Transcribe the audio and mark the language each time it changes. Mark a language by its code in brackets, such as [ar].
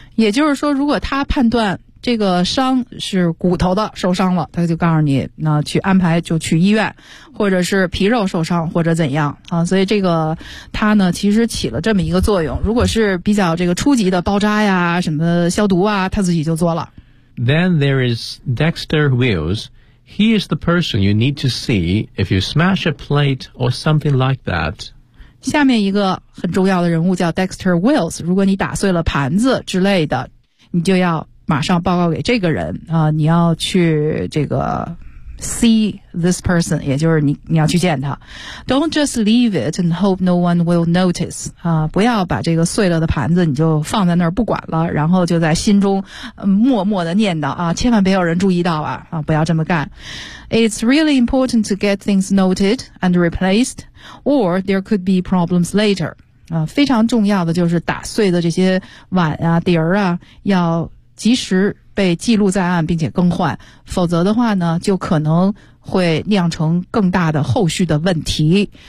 [zh] 也就是说，如果他判断这个伤是骨头的受伤了，他就告诉你那去安排就去医院，或者是皮肉受伤或者怎样啊。所以这个他呢其实起了这么一个作用，如果是比较这个初级的包扎呀什么消毒啊，他自己就做了。 [en] Then there is Dexter Wills. He is the person you need to see if you smash a plate or something like that. [zh] 下面一个很重要的人物叫 Dexter Wills, 如果你打碎了盘子之类的，你就要马上报告给这个人啊！你要去这个 [en] see this person， [zh] 也就是你要去见他。 [en] Don't just leave it and hope no one will notice 啊！ [zh] 不要把这个碎了的盘子你就放在那儿不管了，然后就在心中、默默的念叨啊，千万别有人注意到啊！啊，不要这么干。 [en] It's really important to get things noted and replaced, or there could be problems later。 [zh] 非常重要的就是打碎的这些碗啊、碟儿啊，要及时被记录在案并且更换，否则的话呢就可能会酿成更大的后续的问题。